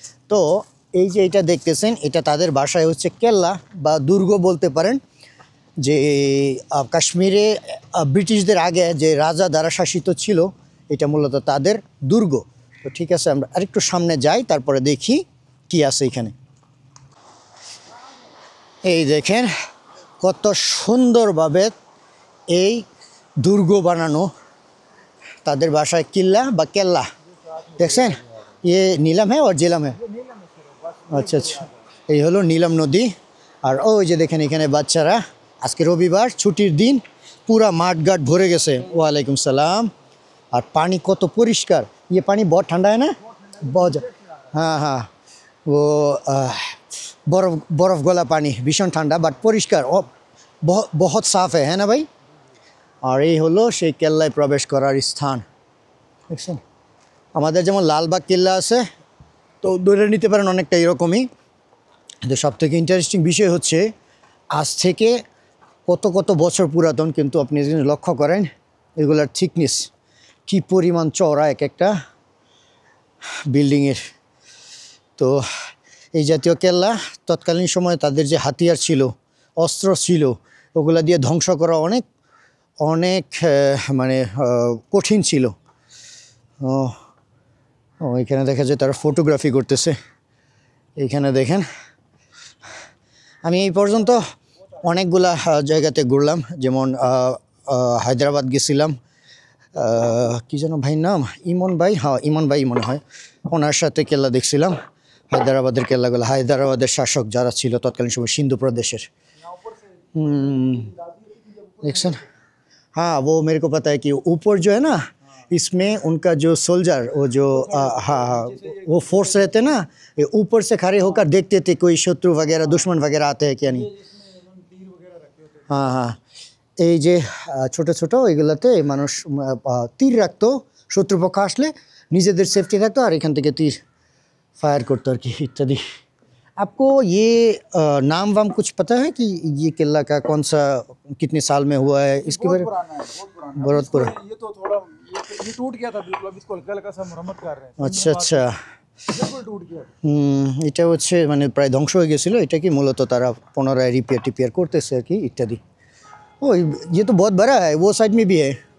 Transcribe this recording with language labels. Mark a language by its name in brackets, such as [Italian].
[Bangla] তো এই যে এটা দেখতেছেন, এটা তাদের ভাষায় হচ্ছে কেল্লা বা দুর্গ বলতে পারেন, যে কাশ্মীরে ব্রিটিশদের আগে যে রাজা দ্বারা শাসিত ছিল, এটা মূলত তাদের দুর্গ। তো ঠিক আছে, আমরা আরেকটু সামনে যাই, তারপরে দেখি কি আছে এখানে। এই দেখেন কত সুন্দরভাবে এই দুর্গ বানানো, তাদের ভাষায় কিল্লা বা কেল্লা। [Hindi] দেখছেন ये नीलम है और झेलम है। [Bangla] আচ্ছা আচ্ছা, এই হলো নীলম নদী। আর ওই যে দেখেন এখানে বাচ্চারা, আজকে রবিবার ছুটির দিন, পুরা মাঠঘাট ভরে গেছে। ওয়ালাইকুম সালাম। আর পানি কত পরিষ্কার, [Hindi] ये पानी बहुत ठंडा है ना, बहुत। हाँ हाँ, वो बर्फ बर्फ गला पानी, भीषण [Bangla] ঠান্ডা বাট পরিষ্কার, [Hindi] बहुत साफ है ना भाई। [Bangla] আর এই হলো সেই কেল্লায় প্রবেশ করার স্থান। দেখছেন আমাদের যেমন লালবাগ কেল্লা আছে, তো ধরে নিতে পারেন অনেকটা এরকমই। কিন্তু সবথেকে ইন্টারেস্টিং বিষয় হচ্ছে আজ থেকে কত কত বছর পুরাতন, কিন্তু আপনি যদি লক্ষ্য করেন এগুলার থিকনেস কী পরিমাণ চওড়া এক একটা বিল্ডিংয়ের। তো এই জাতীয় কেল্লা তৎকালীন সময়ে তাদের যে হাতিয়ার ছিল, অস্ত্র ছিল, ওগুলা দিয়ে ধ্বংস করা অনেক অনেক মানে কঠিন ছিল। ও ও এখানে দেখা যায় তারা ফটোগ্রাফি করতেছে। এইখানে দেখেন, আমি এই পর্যন্ত অনেকগুলা জায়গাতে ঘুরলাম, যেমন হায়দ্রাবাদ গেছিলাম, কী যেন ভাইয়ের নাম, ইমন ভাই, হ্যাঁ ইমন ভাই মনে হয়, ওনার সাথে কেল্লা দেখছিলাম। হায়দ্রাবাদের কেল্লাগুলো, হায়দ্রাবাদের শাসক যারা ছিল তৎকালীন সময় সিন্ধু প্রদেশের। [Hindi] দেখছেন, हाँ वो मेरे को पता है कि ऊपर जो है ना, इसमें उनका जो सोल्जर, वो जो हाँ हाँ वो फोर्स रहते ना, ये ऊपर से खड़े होकर देखते थे कोई शत्रु वगैरह दुश्मन वगैरह आते हैं क्या नहीं। हाँ हाँ, [Bangla] এই যে ছোটো ছোটো এগুলোতে মানুষ তীর রাখতো, শত্রুপক্ষ আসলে নিজেদের সেফটি থাকতো, আর এখান থেকে তীর ফায়ার করতো আর কি ইত্যাদি। [Hindi] आपको ये नाम वाम कुछ पता है कि ये किला का कौन सा कितने साल में हुआ है, इसके बारे में? पुराना है, बहुत पुराना। बहुत पुराना। ये तो थोड़ा ये टूट गया था बिल्कुल, अभी इसको हल्का हल्का सा मरम्मत कर रहे हैं। अच्छा अच्छा, बिल्कुल टूट गया। [Bangla] এটা হচ্ছে মানে প্রায় ধ্বংস হয়ে গেছিলো, এটা কি মূলত তারা পুনরায় রিপেয়ার করতেছে আর কি ইত্যাদি। [Hindi] ও ये तो बहुत बड़ा है, वो साइड में भी है।